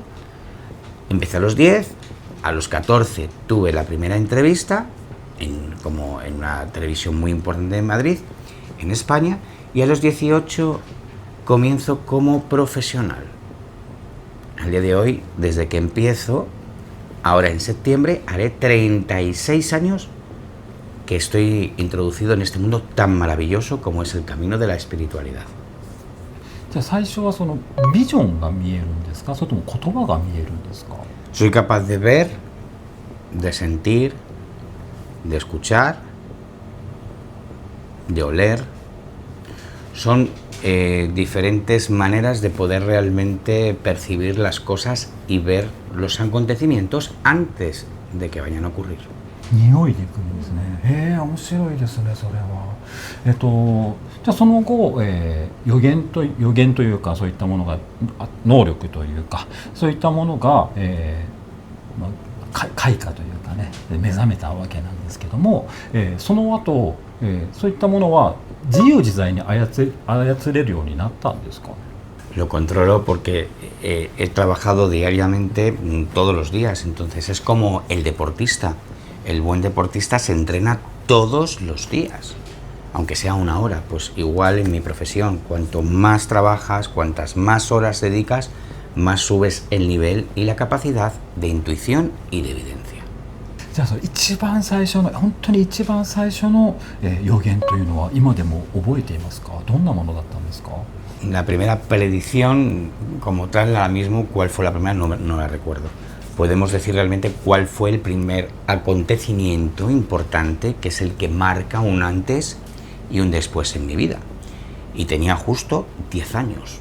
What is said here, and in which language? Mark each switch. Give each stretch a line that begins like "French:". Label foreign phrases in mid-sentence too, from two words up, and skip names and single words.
Spanish: Empecé a los 10, a los 14 tuve la primera entrevista como en una televisión muy importante en Madrid, en España, y a los 18 comienzo como profesional. Al día de hoy, desde que empiezo, ahora en septiembre haré 36 años que estoy introducido en este mundo tan maravilloso como es el camino de la espiritualidad.
Japanese: じゃあ最初はそのビジョンが見えるんですか、それとも言葉が見えるんですか。
Spanish: Soy capaz de ver, de sentir, de escuchar, de oler. Son diferentes maneras de poder realmente percibir las cosas y ver los acontecimientos antes de que vayan a ocurrir.
Japanese: 匂いでいくんですね。面白いですね、それは。じゃあその後、予言というか、そういったものが、能力というか、そういったものが、開花というかね、目覚めたわけなんですけども、その後、そういったものは自由自在に操れるようになったんですか。
Spanish: Lo controlo porque he trabajado diariamente todos los días, entonces es como el deportista. El buen deportista se entrena todos los días, aunque sea una hora. Pues igual en mi profesión, cuanto más trabajas, cuantas más horas dedicas, más subes el nivel y la capacidad de intuición y de evidencia.
Japanese: じゃあその一番最初の本当に一番最初の予言というのは今でも覚えていますか。どんなものだったんですか。
Spanish: La primera predicción como tal, ahora mismo, ¿cuál fue la primera? No la recuerdo. Podemos decir realmente cuál fue el primer acontecimiento importante, que es el que marca un antes y un después en mi vida. Y tenía justo 10 años.